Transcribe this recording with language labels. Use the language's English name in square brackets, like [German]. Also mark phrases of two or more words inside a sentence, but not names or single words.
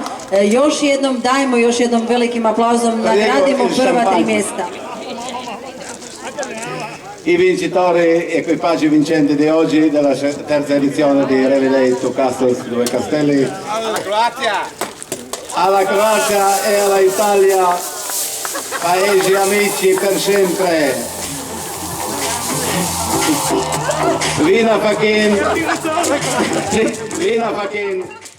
[Croatian] Još jednom dajmo, još jednom velikim aplauzom nagradimo prva 3 mjesta. [Italian] I vincitori, equipaggi vincenti di oggi della terza edizione di Rally Day Two Castles, Due Castelli. Alla Croazia e alla Italia, paesi amici per sempre. Vina Fakin.